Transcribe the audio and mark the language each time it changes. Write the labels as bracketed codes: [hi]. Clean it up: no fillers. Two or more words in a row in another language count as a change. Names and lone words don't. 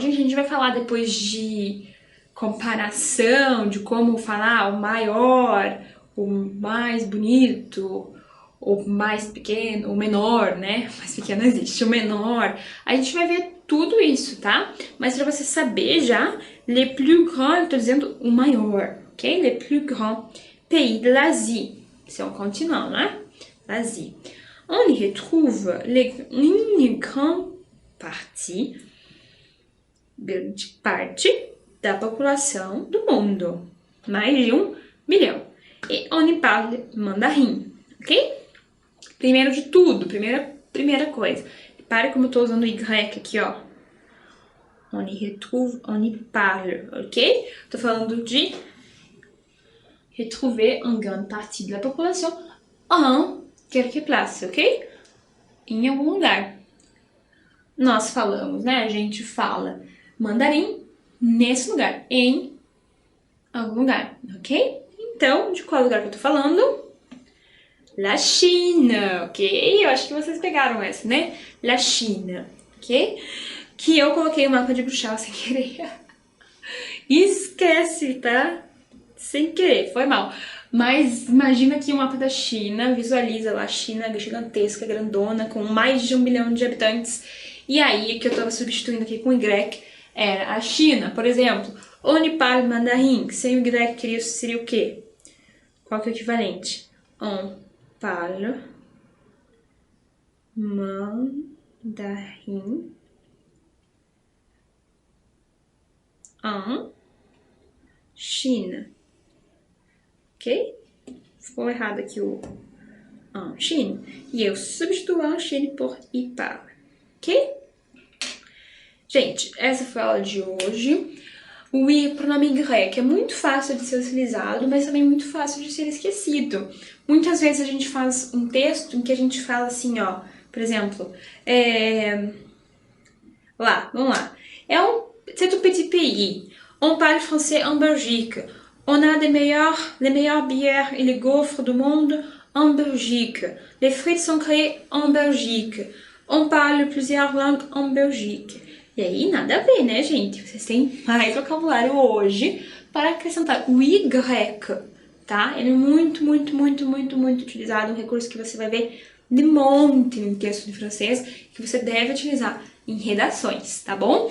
[pt] Gente, a gente vai falar depois de comparação, de como falar o maior, o mais bonito, o mais pequeno, o menor, né? Mais pequeno não existe, o menor. A gente vai ver tudo isso, tá? Mas para você saber já, [fr] le plus grand, [pt] eu tô dizendo o maior, ok? [fr] Le plus grand pays de l'Asie. C'est un continent, né? L'Asie. On y retrouve une grande partie [pt] da população do mundo. [fr] Mais de 1 bilhão. E on y parle mandarim, ok? [pt] Primeiro de tudo, primeira coisa. Repare como eu tô usando o Y aqui, ó. [fr] On y retrouve, on y parle, ok? [pt] Tô falando de [fr] retrouver une grande partie de la population en quelque place, ok? [pt] Em algum lugar. Nós falamos, né? A gente fala mandarim nesse lugar, em algum lugar, ok? Então, de qual lugar que eu tô falando? [fr] La Chine, [pt] ok? Eu acho que vocês pegaram essa, né? [fr] La Chine, [pt] ok? Que eu coloquei o mapa de Bruxelas sem querer. Esquece, tá? sem querer, foi mal. Mas imagina aqui o mapa da China, visualiza lá a China gigantesca, grandona, com mais de 1 bilhão de habitantes. E aí, que eu tava substituindo aqui com Y, era a China, por exemplo. [fr] On parle mandarim, [pt] sem o Y seria o quê? Qual que é o equivalente? [fr] On parle mandarim en China. [pt] Ok? Ficou errado aqui o [fr] en Chine. [pt] E eu substituo [fr] en Chine [pt] por [fr] y parle. [pt] Ok? Gente, essa foi a aula de hoje. O I, pronome grec, é muito fácil de ser utilizado, mas também muito fácil de ser esquecido. Muitas vezes a gente faz um texto em que a gente fala assim, ó, por exemplo, vamos lá. [fr] C'est un petit pays. On parle français en Belgique. On a les meilleures bières et les gaufres du monde en Belgique. Les frites sont créées en Belgique. On parle plusieurs langues en Belgique. [pt] E aí, nada a ver, né, gente? Vocês têm mais vocabulário hoje para acrescentar o Y, tá? Ele é muito, muito, muito, muito, muito utilizado, um recurso que você vai ver de monte em texto de francês, que você deve utilizar em redações, tá bom?